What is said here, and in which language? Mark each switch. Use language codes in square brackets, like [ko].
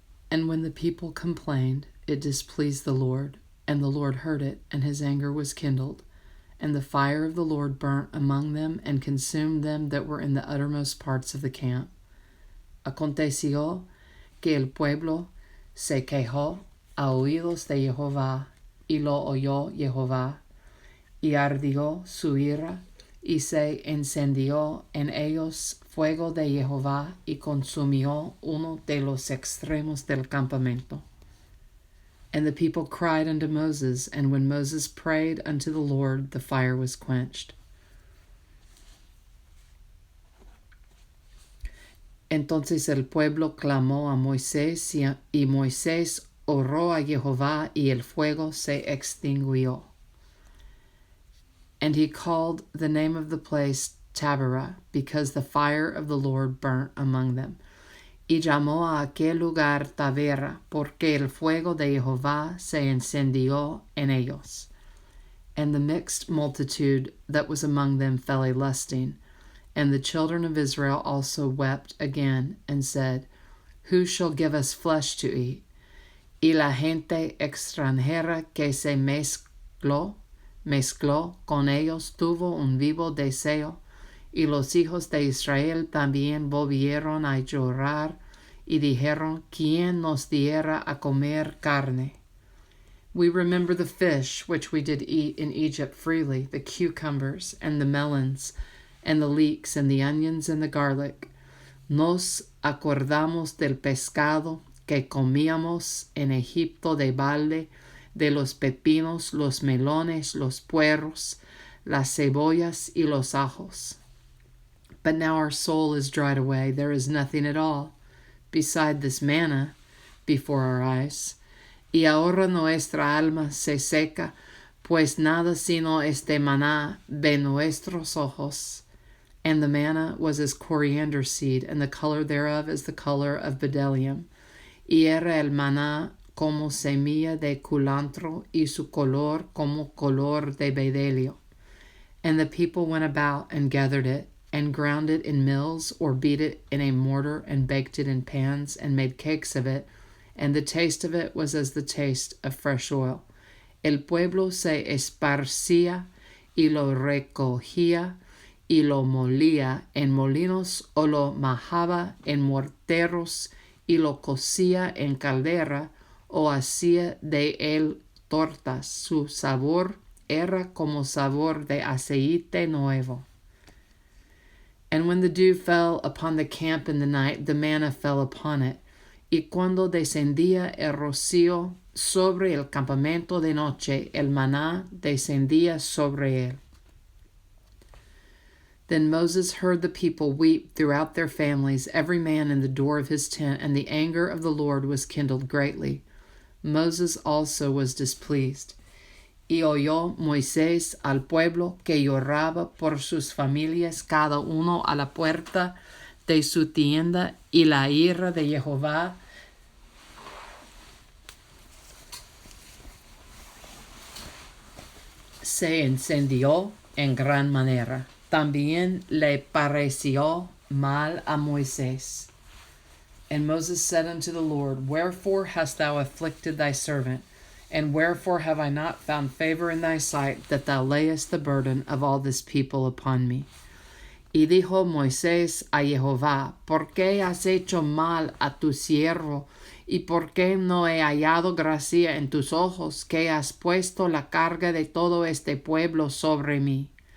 [en] And when the people complained, it displeased the Lord, and the Lord heard it, and his anger was kindled. And the fire of the Lord burnt among them, and consumed them that were in the uttermost parts of the camp. [es] Aconteció que el pueblo se quejó a oídos de Jehová, y lo oyó Jehová, y ardió su ira, y se encendió en ellos fuego de Jehová, y consumió uno de los extremos del campamento. [en] And the people cried unto Moses, and when Moses prayed unto the Lord, the fire was quenched. [es] Entonces el pueblo clamó a Moisés, y Moisés oró a Jehová, y el fuego se extinguió. [en] And he called the name of the place Taberah, because the fire of the Lord burnt among them. [es] Y llamó a aquel lugar Taberah, porque el fuego de Jehová se encendió en ellos. [en] And the mixed multitude that was among them fell a lusting. And the children of Israel also wept again, and said, Who shall give us flesh to eat? [es] Y la gente extranjera que se mezcló con ellos tuvo un vivo deseo, y los hijos de Israel también volvieron a llorar, y dijeron, ¿Quién nos diera a comer carne? [en] We remember the fish which we did eat in Egypt freely, the cucumbers and the melons, and the leeks and the onions and the garlic. [es] Nos acordamos del pescado que comíamos en Egipto de balde, de los pepinos, los melones, los puerros, las cebollas y los ajos. [en] But now our soul is dried away, there is nothing at all, beside this manna, before our eyes. [es] Y ahora nuestra alma se seca, pues nada sino este maná de nuestros ojos. [en] And the manna was as coriander seed, and the color thereof as the color of bdellium. [es] Y era el maná como semilla de culantro, y su color como color de bedelio. [en] And the people went about and gathered it, and ground it in mills, or beat it in a mortar, and baked it in pans, and made cakes of it, and the taste of it was as the taste of fresh oil. [es] El pueblo se esparcía, y lo recogía, y lo molía en molinos, o lo majaba en morteros, y lo cocía en caldera, o hacía de él tortas. Su sabor era como sabor de aceite nuevo. [en] And when the dew fell upon the camp in the night, the manna fell upon it. [es] Y cuando descendía el rocío sobre el campamento de noche, el maná descendía sobre él. [en] Then Moses heard the people weep throughout their families, every man in the door of his tent, and the anger of the Lord was kindled greatly. Moses also was displeased. [es] Y oyó Moisés al pueblo que lloraba por sus familias, cada uno a la puerta de su tienda, y la ira de Jehová se encendió en gran manera. También le pareció mal a Moisés. [en] And Moses said unto the Lord, Wherefore hast thou afflicted thy servant? And wherefore have I not found favor in thy sight, that thou layest the burden of all this people upon me? [es] Y dijo Moisés a Jehová, ¿Por qué has hecho mal a tu siervo? ¿Y por qué no he hallado gracia en tus ojos, que has puesto la carga de todo este pueblo sobre mí?